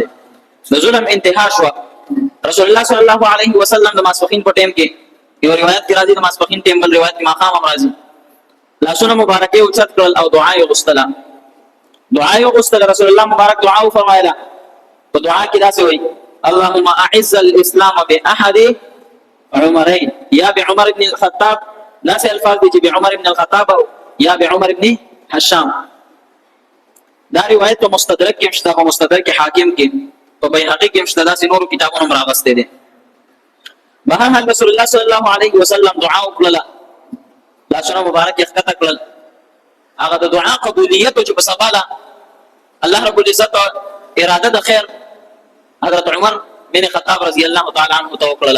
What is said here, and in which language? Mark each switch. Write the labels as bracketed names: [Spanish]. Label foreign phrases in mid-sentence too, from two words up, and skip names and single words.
[Pashto] د ظلم انتها شو. رسول الله [Arabic] صلی الله علیه وسلم [Pashto] د ماسپخین په ټیم کې یو روایت کې راځي د ماسپخین ټیم بل روایت کې ماقام هم راځي. لاسونه مبارکه اوچت کړل او دعا یې غوښتله. دعا یې غوښتله رسول الله مبارک دعا وفرمایله. په دعا کې داسې وایي [Arabic] اللهم اعز الاسلام باحد عمرين یا بعمر ابن الخطاب. [Pashto] داسې الفاظ دي چې [Arabic] بعمر ابن الخطاب [Pashto] یا [Arabic] بعمر ابن حشام. [Pashto] دا روایت په مستدرک کې مشته په مستدرک حاکم کې په بیهقي کې مشته داسې نورو کتابونو راغسته دي. بهر رسول الله [Arabic] صلی الله علیه وسلم [Pashto] دعا وکړه. لاسونه مبارک یې ښکته کړل. هغه د دعا قبولیت چې په سباله [Arabic] الله رب العزت [Pashto] اراده د خیر حضرت عمر بن خطاب [Arabic] رضی الله تعالی عنہ [Pashto] توکړه.